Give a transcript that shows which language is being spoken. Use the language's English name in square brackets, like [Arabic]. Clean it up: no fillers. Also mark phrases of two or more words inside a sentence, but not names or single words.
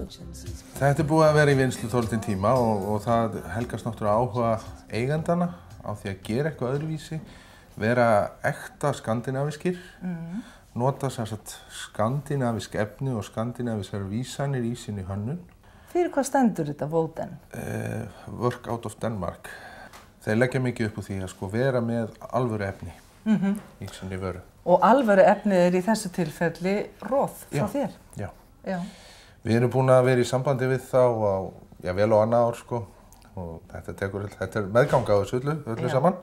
[Icelandic] Þetta búið að vera í vinnslu dálítinn tíma og það helgast náttúrulega áhuga eigandana á því að gera eitthvað öðruvísi, vera ekta skandinavískir, nota sem sagt skandinavísk efni og skandinavískar vísanir í sinni hönnun. Fyrir hvað stendur þetta Woden? [English] Work out of Denmark. [Icelandic] Þeir leggja mikið upp úr því að vera með alvöru efni í sinni vöru. Og alvöru efnið í þessu tilfelli roð frá þér? Já. Já. Við erum búin að vera í sambandi við þá á vel á annað ár og þetta er meðganga á þessu öllu saman.